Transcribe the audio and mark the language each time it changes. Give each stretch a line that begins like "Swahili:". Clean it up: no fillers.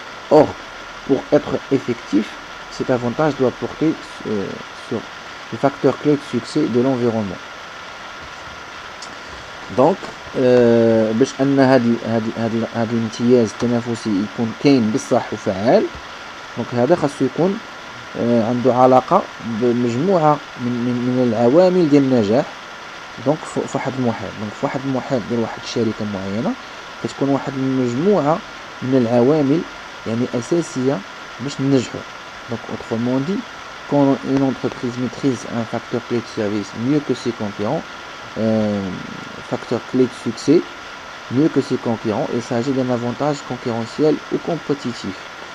French: Or pour être effectif cet avantage doit porter sur les facteurs clés de succès de l'environnement.
Arabic: Donc باش ان هذا الامتياز التنافسي يكون كاين بصح وفعال، دونك هذا خاصو يكون عنده علاقه بمجموعه من العوامل ديال النجاح. دونك في واحد المحيط، دونك في واحد المحيط ديال واحد الشركه معينه كتكون واحد المجموعه من العوامل يعني اساسيه باش ننجحوا.
French: Donc autrement dit, quand une entreprise maîtrise un facteur clé de service mieux que ses concurrents, facteur clé de succès mieux que ses concurrents, il s'agit d'un avantage concurrentiel ou compétitif.